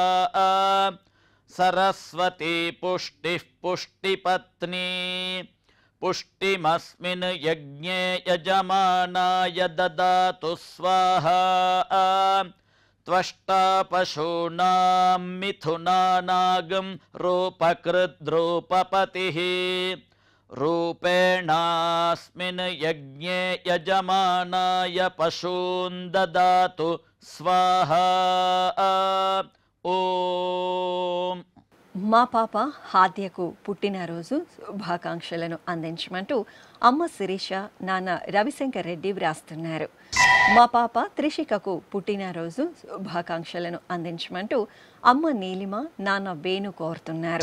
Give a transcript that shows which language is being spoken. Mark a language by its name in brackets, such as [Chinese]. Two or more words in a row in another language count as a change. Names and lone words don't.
[Sanskrit] सरस्वती पुष्टिः पुष्टिपत्नी पुष्टिमस्मिन् यज्ञे यजमानाय ददातु स्वाहा त्वष्टा पशूनां मिथुनानागं रूपकृद्रूपपतिः रूपेणास्मिन् यज्ञे यजमानाय पशून् ददातु स्वाहा ఓం. [Telugu] మా పాప హాద్యకు పుట్టినరోజు శుభాకాంక్షలను అందించమంటూ అమ్మ శిరీష నాన్న రవిశంకర్ రెడ్డి వ్రాస్తున్నారు. మా పాప త్రిషికకు పుట్టినరోజు శుభాకాంక్షలను అందించమంటూ అమ్మ నీలిమ నాన్న వేణు కోరుతున్నారు.